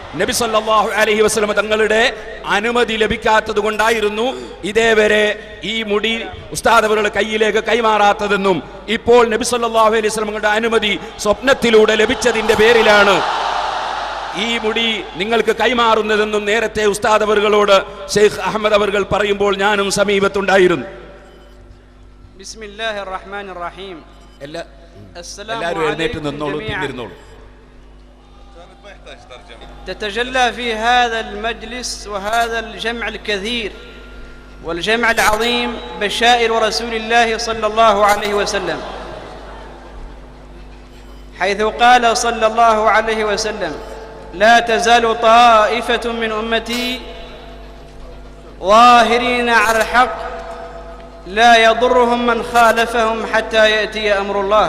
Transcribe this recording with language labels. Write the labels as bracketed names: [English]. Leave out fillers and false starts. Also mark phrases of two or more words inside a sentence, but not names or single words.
[Malayalam] നബി [Arabic] صلى الله عليه وسلم [Malayalam] തങ്ങളുടെ അനുമതി ലഭിക്കാത്തത് കൊണ്ടായിരുന്നു ഇതേവരെ ഈ മുടി ഉസ്താദ് അവരുടെ കയ്യിലേക്ക് കൈമാറാത്തതെന്നും ഇപ്പോൾ നബി [Arabic] صلى الله عليه وسلم [Malayalam] തങ്ങളുടെ അനുമതി സ്വപ്നത്തിലൂടെ ലഭിച്ചതിന്റെ പേരിലാണ് ഈ മുടി നിങ്ങൾക്ക് കൈമാറുന്നതെന്നും നേരത്തെ ഉസ്താദ് അവറുകളോട് ശൈഖ് അഹമ്മദ് അവറുകൾ പറയുമ്പോൾ ഞാനും സമീപത്തുണ്ടായിരുന്നു. [Arabic] بسم الله الرحمن الرحيم. [Malayalam] എല്ലാവരും എഴുന്നേറ്റ് നിന്നോളൂ, പിന്നിരുന്നോളൂ. [Arabic] تتجلى في هذا المجلس وهذا الجمع الكثير والجمع العظيم بشائر رسول الله صلى الله عليه وسلم، حيث قال صلى الله عليه وسلم: لا تزال طائفة من أمتي ظاهرين على الحق لا يضرهم من خالفهم حتى يأتي أمر الله.